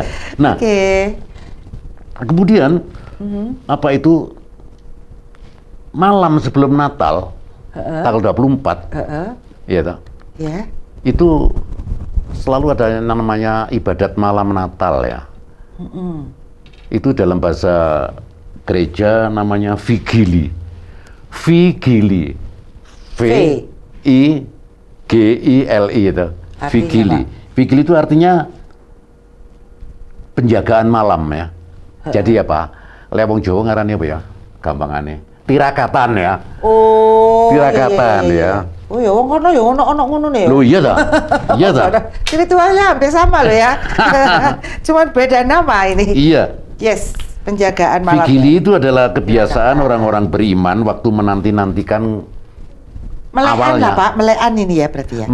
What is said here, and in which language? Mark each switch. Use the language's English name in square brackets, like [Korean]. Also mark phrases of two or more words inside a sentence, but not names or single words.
[Indonesian] Nah, kemudian apa itu malam sebelum Natal, tanggal 24, iya toh? Ya. Itu selalu ada yang namanya ibadat malam Natal ya. Itu dalam bahasa gereja namanya vigili. Vigili. V-I-G-I-L-I itu. Vigili. Vigili itu artinya penjagaan malam ya. Jadi apa? [Javanese] Lewong Jawa ngarannya apa ya? Gampangannya. Tirakatan ya. Oh. Tirakatan ya. Oh ya, wong kono ya ono ngono nih. [Indonesian] Loh iya dah. Iya dah. Ritualnya hampir sama loh ya. Cuman beda nama ini. Iya. Yes, penjagaan malam. Vigili itu adalah kebiasaan orang-orang beriman waktu menanti-nantikan melean awalnya. lah Pak, melean ini ya berarti ya.